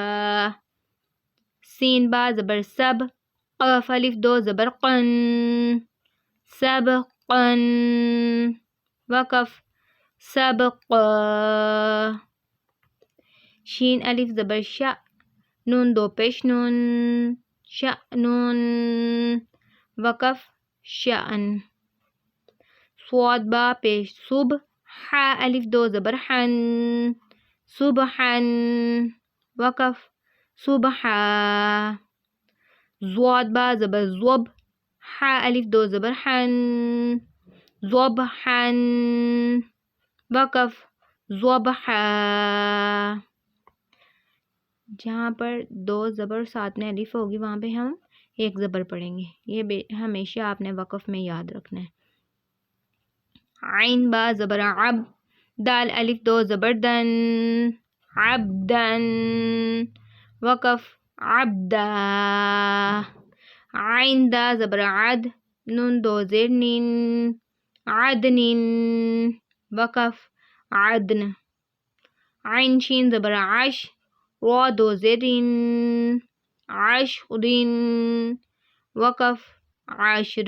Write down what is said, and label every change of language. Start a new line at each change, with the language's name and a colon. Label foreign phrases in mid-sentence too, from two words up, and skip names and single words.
Urdu: سین با زبر سب، قاف الف دو زبر قن، سبقن، وقف سبقا۔ شین الف زبر شا، نون دو پیش نون، شأنن، وقف شأن۔ صاد با پیش صب، حا الف دو زبر حن، صبحن، وقف صبحا۔ ضاد با زبر ضب، حا الف دو زبر حن، ضبحن، وقف ضبحا۔ جہاں پر دو زبر ساتھ میں الف ہوگی وہاں پہ ہم ایک زبر پڑھیں گے، یہ ہمیشہ آپ نے وقف میں یاد رکھنا ہے۔ عین با زبر عب، دال الف دو زبر دن، عبدن، وقف عبدا۔ عین دا زبر عد، نون دو زیر نین، عدنن، وقف عدن۔ عین شین زبر عش، را دو زیرین، عشرین، وقف عشر۔